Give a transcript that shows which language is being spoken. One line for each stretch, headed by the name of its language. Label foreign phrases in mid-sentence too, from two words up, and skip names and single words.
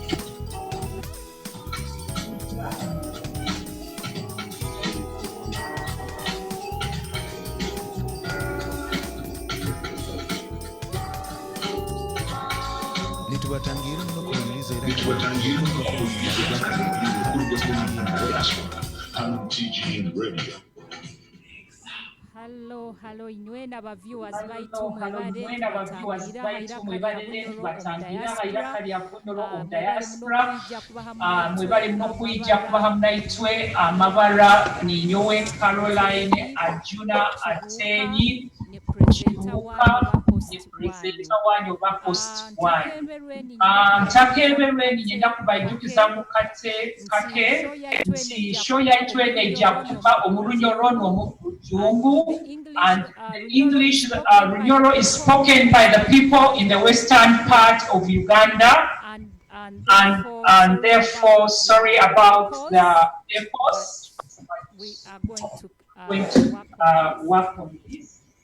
Nyoro: Nituwatangire mukuwuliriza ebyakalyabiri obukulu bw'epolitiki diaspora hano TGN Radio. Hello, inywena aba viewers baitu mwebale Bunyoro
English: of diaspora
Nyoro: mwebale mukwijja kuba hamu naitwe amabara ni nyowe Caroline Ajuna Atenyi Kibuka ni presenter wanyu oba host wanyu ntakeberweni nyenda kubajjukiza mu kake nti show yaitu ejja kuva omulunyoro n'omujungu
English: and the English Bunyoro is spoken by the people in the western part of Uganda and therefore sorry about the echoes. We are going to work on this.